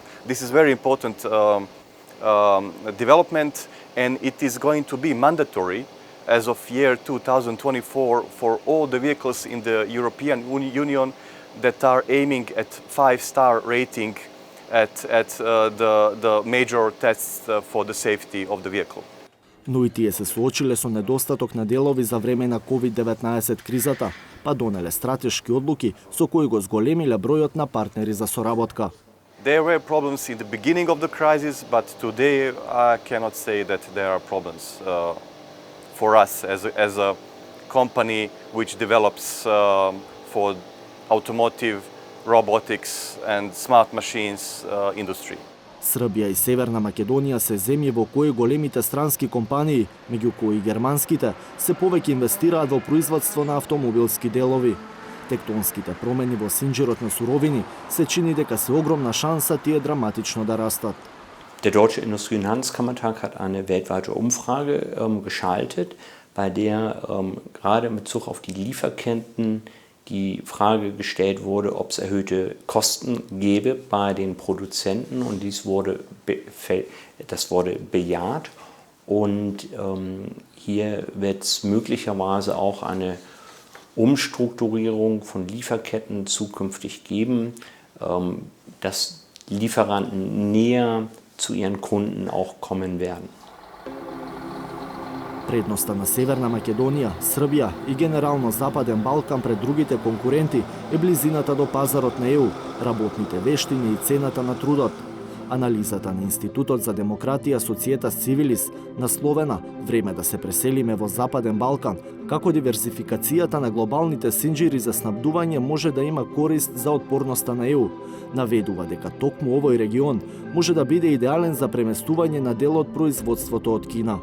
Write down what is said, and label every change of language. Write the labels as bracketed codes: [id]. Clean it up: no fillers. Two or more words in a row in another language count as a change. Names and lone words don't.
[en] This is very important development, and it is going to be mandatory as of year 2024 for all the vehicles in the European Union that are aiming at 5-star rating at the major tests for the safety of the vehicle. [mk] Но и тие се соочиле со недостаток на делови за време на COVID-19 кризата, па донеле стратешки одлуки со кои го зголемиле бројот на партнери за соработка. [en] There were problems in the beginning of the crisis, but today I cannot say that there are problems for us as a company which develops for automotive, robotics and smart machines industry. [mk] Србија и Северна Македонија се земји во кои големите странски компании, меѓу кои германските, се повеќе инвестираат во производство на автомобилски делови. Тектонските промени во синџирот на суровини се чини дека се огромна шанса тие драматично да растат. [de] Der Deutsche Industrie- und Handelskammertag hat eine weltweite Umfrage geschaltet, bei der gerade in Bezug auf die Lieferketten die Frage gestellt wurde, ob es erhöhte Kosten gäbe bei den Produzenten, und das wurde bejaht. Und hier wird es möglicherweise auch eine Umstrukturierung von Lieferketten zukünftig geben, dass Lieferanten näher zu ihren Kunden auch kommen werden. [mk] Предноста на Северна Македонија, Србија и генерално Западен Балкан пред другите конкуренти е близината до пазарот на ЕУ, работните вештини и цената на трудот. Анализата на Институтот за демократија Societas Civilis насловена "Време да се преселиме во Западен Балкан, како диверсификацијата на глобалните синџири за снабдување може да има корист за отпорноста на ЕУ", наведува дека токму овој регион може да биде идеален за преместување на дел од производството од Кина.